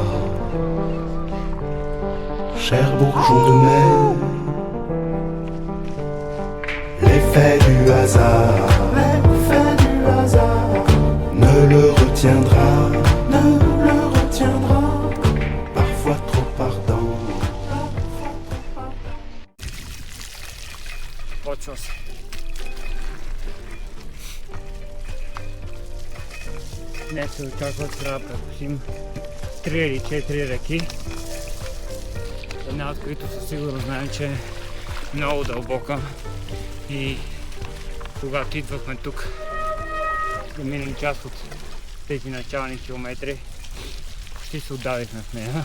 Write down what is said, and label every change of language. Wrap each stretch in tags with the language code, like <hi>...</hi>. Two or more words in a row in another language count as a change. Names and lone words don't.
<fr>cher bourgeon de mai, l'effet du hasard, ne le retiendra, parfois trop ardent.</fr> <bg>Почва се. Днес се очаква, трябва да прекусим 3 или 4 реки. Една от които със сигурност знаем, че е много дълбока и когато идвахме тук да минем част от тези начални километри, почти се отдавихме в нея.</bg>